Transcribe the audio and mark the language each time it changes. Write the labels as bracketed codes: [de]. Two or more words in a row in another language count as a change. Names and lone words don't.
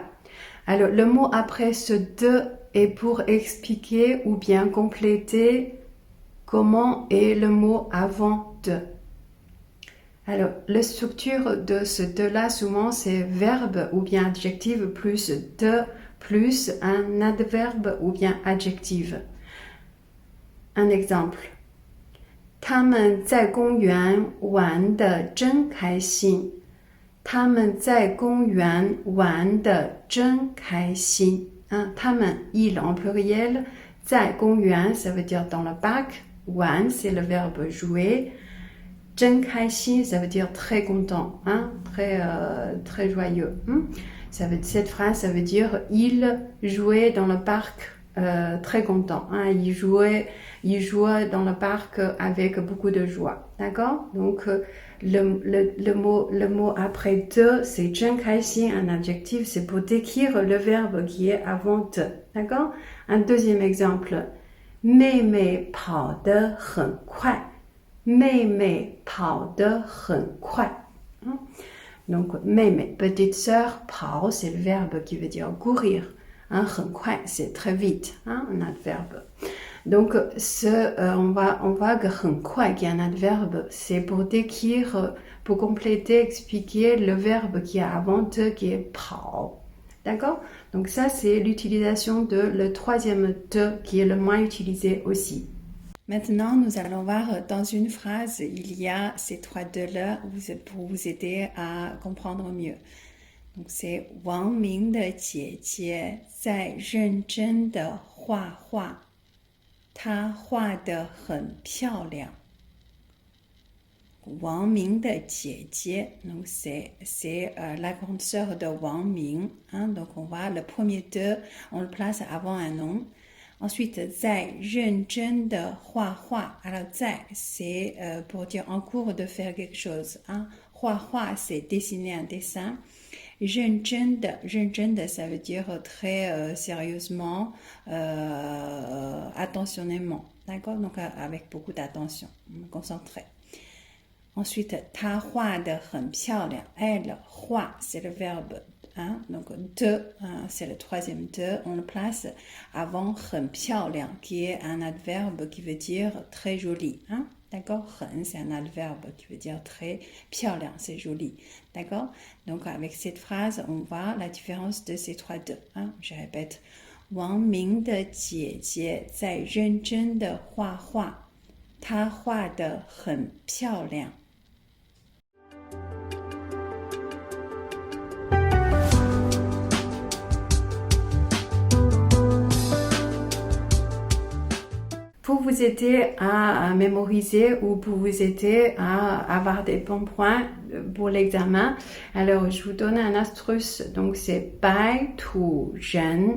[fr] Alors, le mot après ce de est pour expliquer ou bien compléter comment est le mot avant de. Alors, la structure de ce de-là, souvent, c'est verbe ou bien adjectif plus de plus un adverbe ou bien adjectif. Un exemple. [zh] 他们在公园玩得真开心。他们在公园玩得真开心。他们, [fr] ils en pluriel. [zh] 在公园, [fr] ça veut dire dans le parc. 玩, c'est le verbe jouer. [zh] 真开心, [fr] ça veut dire très content, très joyeux. Cette phrase, ça veut dire il jouait dans le parc très content. Il jouait dans le parc avec beaucoup de joie. D'accord? Donc, le mot après de, c'est [zh] 真开心, [fr] un adjectif, c'est pour décrire le verbe qui est avant de. D'accord? Un deuxième exemple. [zh] 妹妹跑得很快。妹妹跑得很快。Donc, 妹妹, [fr] petite sœur, 跑, c'est le verbe qui veut dire courir. [zh] 很快, [fr] c'est très vite, un adverbe. Donc, on voit que [zh] 很快, [fr] qui est un adverbe, c'est pour décrire, pour compléter, expliquer le verbe qui est avant de, qui est 跑. D'accord? Donc ça, c'est l'utilisation de le troisième de, qui est le moins utilisé aussi. Maintenant, nous allons voir dans une phrase, il y a ces trois de-là pour vous aider à comprendre mieux. Donc, c'est [zh] 王明的姐姐在认真的画画，她画得很漂亮。王明的姐姐, [fr] donc c'est la grande sœur de Wang Ming. Donc, on voit le premier de, on le place avant un nom. Ensuite, [zh] 在认真的画画. [fr] Alors, 在, c'est pour dire en cours de faire quelque chose. [zh] 画画, [fr] c'est dessiner un dessin. [zh] 认真的, [fr] ça veut dire très sérieusement, attentionnément. D'accord? Donc, avec beaucoup d'attention, concentré. Ensuite, [zh] 她画得很漂亮. [fr] Elle, 画, c'est le verbe. Donc, de, c'est le troisième de. On le place avant [zh] 很漂亮, [fr] qui est un adverbe qui veut dire très joli. D'accord? 很, c'est un adverbe qui veut dire très 漂亮, c'est joli. D'accord? Donc, avec cette phrase, on voit la différence de ces trois de. Je répète. [zh] 王明的姐姐在认真的画画，她画得很漂亮。 [fr] Pour vous aider à mémoriser ou pour vous aider à avoir des bons points pour l'examen, alors je vous donne un astuce. Donc c'est 白土人.